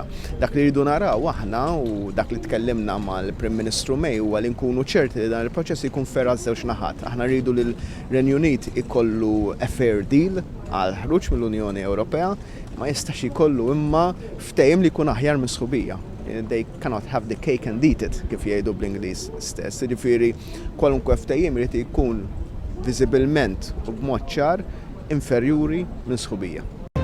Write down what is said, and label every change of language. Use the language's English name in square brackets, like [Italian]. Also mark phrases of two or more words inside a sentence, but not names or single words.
[Maltese] Dak li rridu naraw aħna u dak li tkellimna mal-Prim Ministru May huwa li nkunu ċerti li dan il-proċess ikun ferra żewġ naħat. Aħna rridu li l-Renju Unit ikollu [English] a fair deal [Maltese] għal ħruġ mill-Unjoni Ewropea, ma jistax ikollu imma ftehim li jkun aħjar minn sħubija. [English] They cannot have the cake and eat it, [Maltese] kif jgħidu bl-Ingliż stess. Jiġifieri kwalunkwe ftehim irid ikun viżibilment u b'mod ċar inferjuri minn sħubija.